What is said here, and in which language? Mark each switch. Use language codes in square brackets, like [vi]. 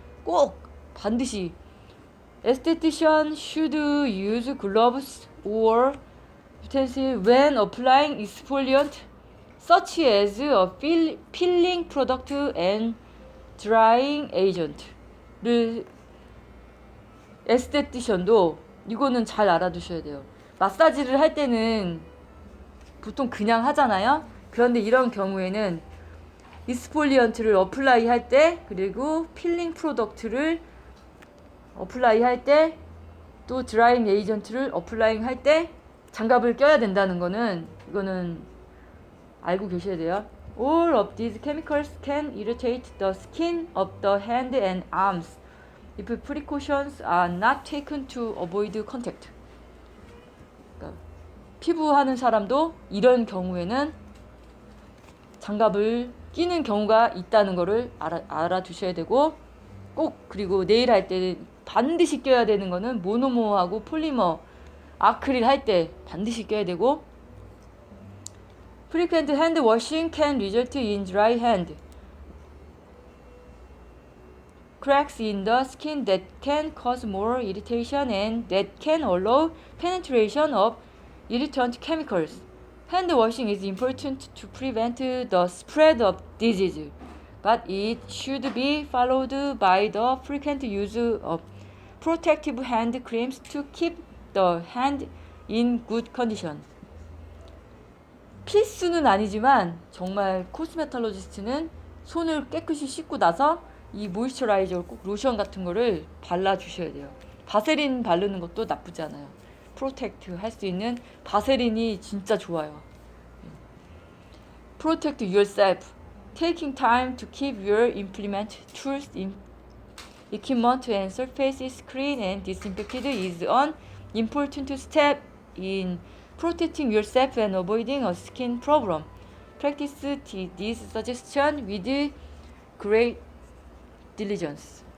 [ko] 꼭 반드시 [en] Esthetician should use gloves or utensils when applying exfoliant such as a peeling product and drying agent를 [ko] 에스테티션도 이거는 잘 알아두셔야 돼요. 마사지를 할 때는 보통 그냥 하잖아요. 그런데 이런 경우에는 익스폴리언트를 어플라이 할 때, 그리고 필링 프로덕트를 어플라이 할 때, 또 드라잉 에이전트를 어플라잉 할 때 장갑을 껴야 된다는 거는 이거는 알고 계셔야 돼요. [en] All of these chemicals can irritate the skin of the hand and arms if precautions are not taken to avoid contact. [ko] 그러니까 피부하는 사람도 이런 경우에는 장갑을 끼는 경우가 있다는 거를 알아두셔야 되고, 꼭 그리고 네일 할 때 반드시 껴야 되는 거는 모노모하고 폴리머, 아크릴 할 때 반드시 껴야 되고, [en] frequent hand washing can result in dry hand, cracks in the skin that can cause more irritation and that can allow penetration of irritant chemicals. Hand washing is important to prevent the spread of disease, but it should be followed by the frequent use of protective hand creams to keep the hand in good condition. [ko] 필수는 아니지만 정말 코스메톨로지스트는 손을 깨끗이 씻고 나서 이 모이스처라이저 꼭 로션 같은 거를 발라주셔야 돼요. 바세린 바르는 것도 나쁘지 않아요. 프로텍트 할 수 있는 바세린이 진짜 좋아요. [en] Protect yourself. Taking time to keep your implement, tools, equipment and surfaces clean and disinfected is an important step in protecting yourself and avoiding a skin problem. Practice this suggestion with great diligence.